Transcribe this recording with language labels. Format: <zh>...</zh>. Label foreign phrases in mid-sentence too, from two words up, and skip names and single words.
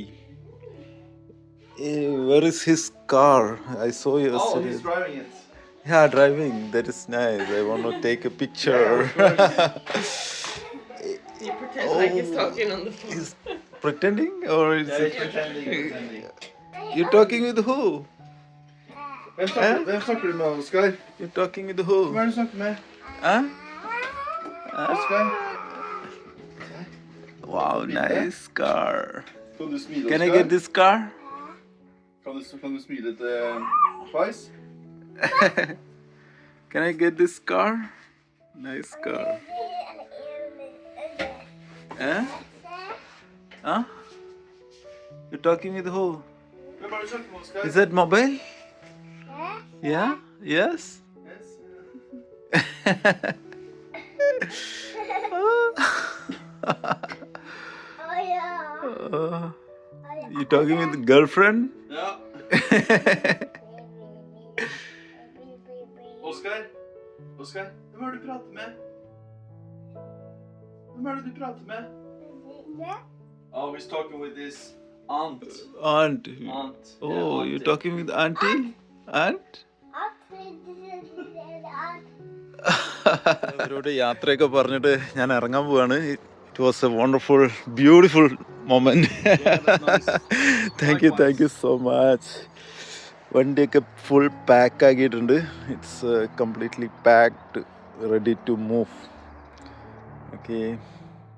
<en>Where is his car? I saw you Oh, yesterday. he's driving it. Yeah, driving. That is nice. I want to take a picture. You pretend like he's talking on the phone. He's pretending, or is Yeah, it? he's pretending. You talking with who?</en> <no>Hvem snakker du med, Oskar?</no> <en>You talking with who?</en> <no>Hvem er det du snakker med? Huh? Oskar?</no> <en>Wow, nice car.</en> <no>Kan du smile,</no> <en>Can I</en> <no>Oskar?</no> <en>get this car?</en> <no>Kan du smile til Fais?</no> <en>Can I get this car? Nice car. Eh? Huh? You talking with who?</en> <no>Hvem er det du snakker med, Oskar?</no> <en>Is that mobile? Yeah? Yes? Yes. You talking with girlfriend?</en> <no>Ja. Oskar? Oskar? Hvem er det du prater med? Hvem er det du prater med?</no> <en>Oh, he's talking with his aunt. Aunt. Aunt. Oh, Yeah, you auntie. talking with auntie? Aunt?</en> <ml>അവരോട് യാത്രയൊക്കെ പറഞ്ഞിട്ട് ഞാൻ ഇറങ്ങാൻ പോവാണ്.</ml> <en>It was a wonderful beautiful moment. Thank you so much.</en> <ml>വണ്ടിയൊക്കെ</ml> <en>full pack</en> <ml>ആക്കിയിട്ടുണ്ട്.</ml> <en>It's completely packed, ready to move. Okay,</en>